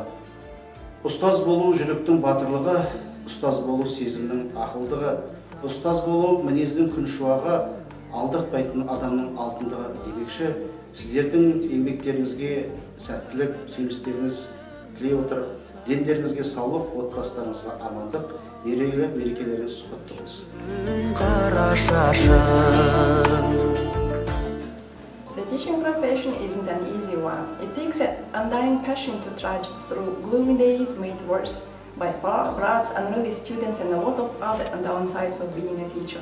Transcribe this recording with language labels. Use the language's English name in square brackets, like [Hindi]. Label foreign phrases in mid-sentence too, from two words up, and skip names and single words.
[Kazakh] Ұстаз болу жүректің батырлығы, ұстаз болу сезімнің ақылдығы, ұстаз болу мінездің күншуағы, алдыртпайтын адамның алтындығы демекші, сіздердің еңбектеріңізге сәттілік, жемістеріңіз тілей отырып, дендеріңізге саулық, отбасыларыңызға амандық, мерекелеріңіз құтты болсын. [English] The teaching profession isn't an easy one. It takes an undying passion to trudge through gloomy days made worse by brats, unruly students, and a lot of other downsides of being a teacher.